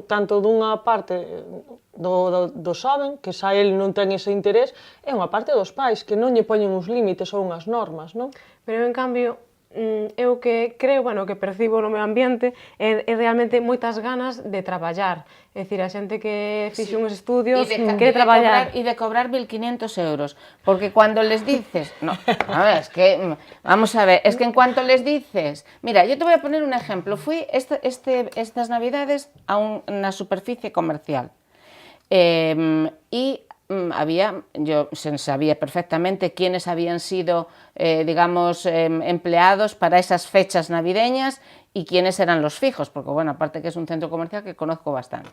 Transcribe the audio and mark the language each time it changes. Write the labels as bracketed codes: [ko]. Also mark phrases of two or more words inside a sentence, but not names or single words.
[gl] Tanto dunha parte do xoven, que xa el non ten ese interés, é unha parte dos pais, que non lle poñen uns límites ou unhas normas, non? Pero, en cambio, eu que creo, bueno, que percibo no meu ambiente é realmente moitas ganas de traballar, é dicir, a xente que fixe uns estudios quere traballar. E de cobrar 1.500 euros, [es] porque cuando les dices, no, a ver, es que, vamos a ver, es que en cuanto les dices, mira, yo te voy a poner un ejemplo, fui estas navidades a una superficie comercial y yo sabía perfectamente quiénes habían sido, digamos, empleados para esas fechas navideñas y quiénes eran los fijos, porque, bueno, aparte que es un centro comercial que conozco bastante.